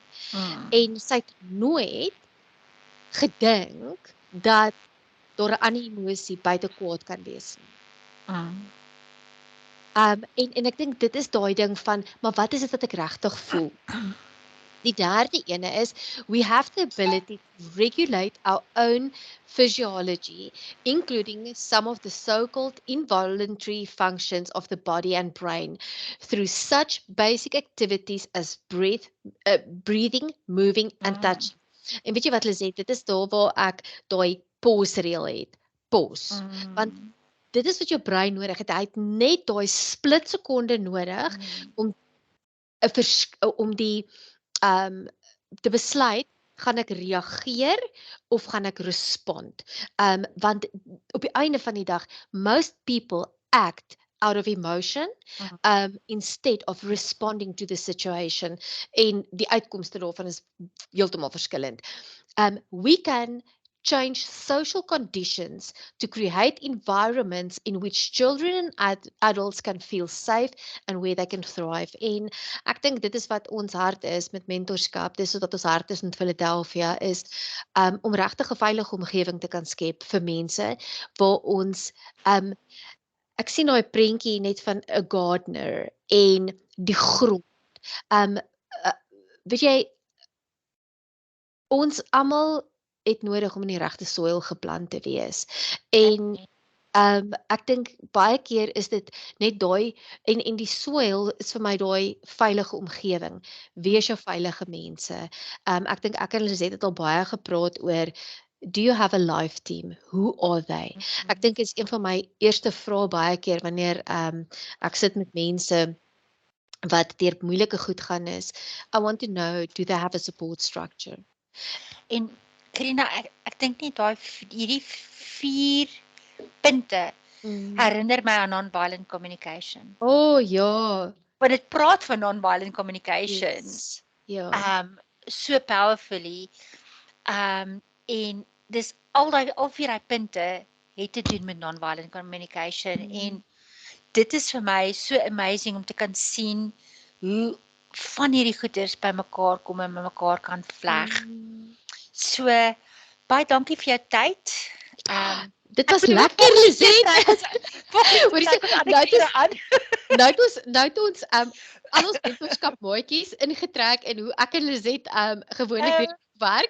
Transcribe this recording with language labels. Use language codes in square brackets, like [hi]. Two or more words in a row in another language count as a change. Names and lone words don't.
[af] En sy het nooit gedink dat daar 'n ander emosie buite kwaad kan wees nie. En ek dink dit is daai ding van, maar wat is dit wat ek regtig voel? Die derde ene is, [en] we have the ability to regulate our own physiology, including some of the so-called involuntary functions of the body and brain, through such basic activities as breathing, moving and touching. [af] En weet jy wat hulle sê, dit is daar waar ek daai pause reël het. Pause. Want dit is wat jou brein nodig het. Hy het net daai split sekonde nodig om die te besluit, gaan ek reageer of gaan ek respond? Want op die einde van die dag, [en] most people act out of emotion instead of responding to the situation. [af] En die uitkomste daarvan is heeltemal verskillend. [en] We can change social conditions to create environments in which children and adults can feel safe and where they can thrive. [af] En ek dink dit is wat ons hart is met mentorskap, dis wat ons hart is met Philadelphia, is om regtig 'n veilige omgewing te kan skep vir mense, waar ons, ek sien daai prentjie net van 'n gardener en die grond. Weet jy, ons almal het nodig om in die regte soil geplant te wees. En ek dink baie keer is dit net daai en die soil is vir my daai veilige omgewing. Wees jou veilige mense. Ek dink ek en Lisette het al baie gepraat oor [en] do you have a life team? Who are they? [af] Ek dink is een van my eerste vrae baie keer wanneer ek sit met mense wat deur moeilike goed gaan is. [en] I want to know, do they have a support structure? [af] En Karina, ek dink nie hierdie 4 punte herinner my aan [en] non-violent communication. [af] Ja. Want dit praat van [en] non-violent communication. Yes. [af] Ja. [en] So powerfully. [af] En dis al 4 daai punte het te doen met [en] non-violent communication. [af] En dit is vir my so amazing om te kan sien hoe van hierdie goeders by mekaar kom en met mekaar kan vleg. So, baie dankie vir jou tyd. Dit was lekker, Lisette. Nou het ons al ons mentorskap maatjies ingetrek en hoe ek en Lisette gewoonlik werk.